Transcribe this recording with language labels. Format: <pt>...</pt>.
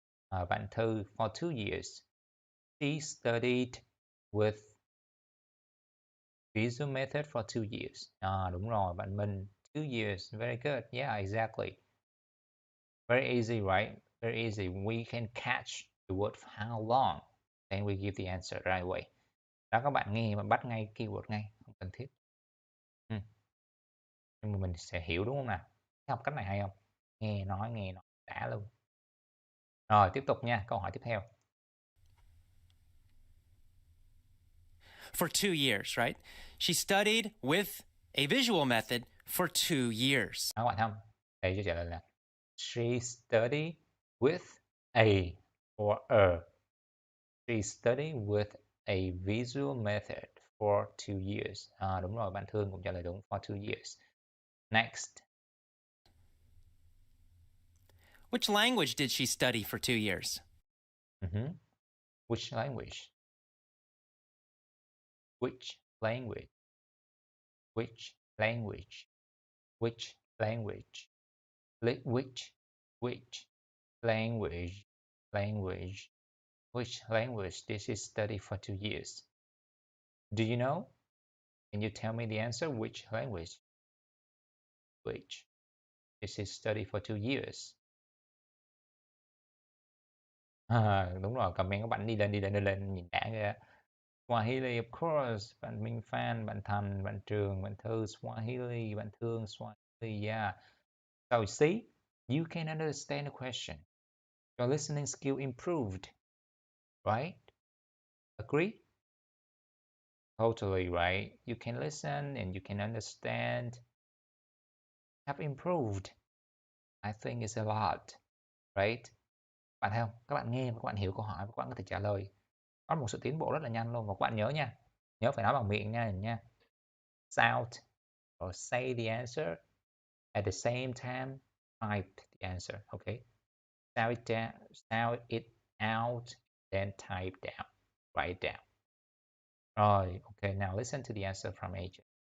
<en>Bạn Thư, for 2 years. She studied with visual method for 2 years.</en> <vi>Đúng rồi,</vi> <en>bạn Minh, 2 years. Very good. Yeah, exactly. Very easy, right? Very easy. We can catch the word for how long. Then we give the answer right away.</en> <vi>Đó, các bạn nghe mà bắt ngay keyword ngay, không cần thiết. Nhưng mà mình sẽ hiểu đúng không nào? Học cách này hay không? Nghe nói đã luôn. Rồi, tiếp tục nha, câu hỏi tiếp theo.</vi> <en>For 2 years, right? She studied with a visual method for 2 years.</en> <vi>Các bạn thấy không? Đây cho trả lời là</vi> <en>she studied with a or a. She studied with a visual method for 2 years.</en> <vi>Đúng rồi, bạn Thương cũng trả lời đúng,</vi> <en>for 2 years. Next. Which language did she study for 2 years? Which language? Which language? Which language? Which language? Which language? Language. Which language did she study for 2 years? Do you know? Can you tell me the answer? Which language? Which did she study for 2 years?</en> <vi>Đúng rồi, comment các bạn đi lên, nhìn đã kìa.</vi> <en>Swahili, of course.</en> <vi>Bạn Minh Phan, bạn Thành, bạn Trường, bạn Thư, Swahili, bạn Thương, Swahili, yeah.</vi> <en>So, see, you can understand the question. Your listening skill improved, right? Agree? Totally right. You can listen and you can understand. Have improved. I think it's a lot, right?</en> <vi>Bạn thấy không? Các bạn nghe và các bạn hiểu câu hỏi và các bạn có thể trả lời. Có một sự tiến bộ rất là nhanh luôn. Và các bạn nhớ nha. Nhớ phải nói bằng miệng nha.</vi> <en>Sound or say the answer at the same time. Type the answer, okay? Sound it down, sound it out, then type down, write down. Rồi, okay, now listen to the answer from AJ.</en>